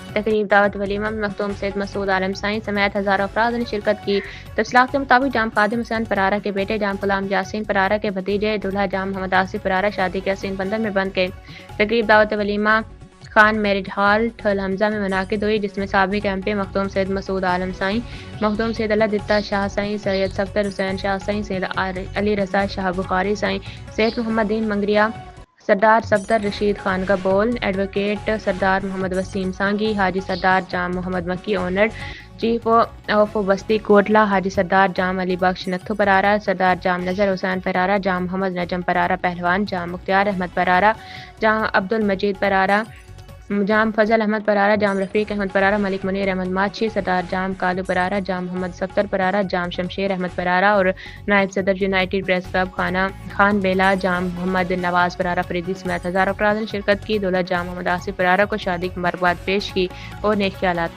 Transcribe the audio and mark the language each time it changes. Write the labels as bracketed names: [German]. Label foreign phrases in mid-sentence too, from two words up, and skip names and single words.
[Urdu] تقریب دعوت ولیمہ میں مخدوم سید مسعود عالم سائیں سمیت ہزاروں افراد نے شرکت کی. تفصیلات کے مطابق جام قادم حسین پرارا کے بیٹے جام غلام یاسین پرارا کے بھتیجے دولہا جام محمد آصف پرارا شادی کے حسین بندھن میں بندھ گئے. تقریب دعوت ولیمہ خان میرج ہال ٹھل حمزہ میں منعقد ہوئی، جس میں سابق MP مخدوم سید مسعود عالم سائیں، مخدوم سید اللہ دتہ شاہ سائیں، سید صفدر حسین شاہ سائیں، سید علی رضا شاہ بخاری سائیں، سید محمد دین منگریا، سردار صفدر رشید خان کا بول, ایڈووکیٹ سردار محمد وسیم سانگی، حاجی سردار جام محمد مکی اونر، چیف آف بستی کوٹلہ حاجی سردار جام علی بخش نتھو پرارا، سردار جام نذر حسین پرارا، جام محمد نجم پرارا پہلوان، جام مختیار احمد پرارا، جام عبدالمجید پرارا، جام فضل احمد پرارا، جام رفیق احمد پرارا، ملک منیر احمد ماچھی، سردار جام کالو پرارا، جام محمد صفدر پرارا، جام شمشیر احمد پرارا اور نائب صدر یونائیٹڈ پریس کلب خان بیلہ، جام محمد نواز پرارا فریدی سمیت ہزاروں افراد نے شرکت کی. دولہا جام محمد آصف پرارا کو شادی کی مبارکباد پیش کی اور نیک خیالات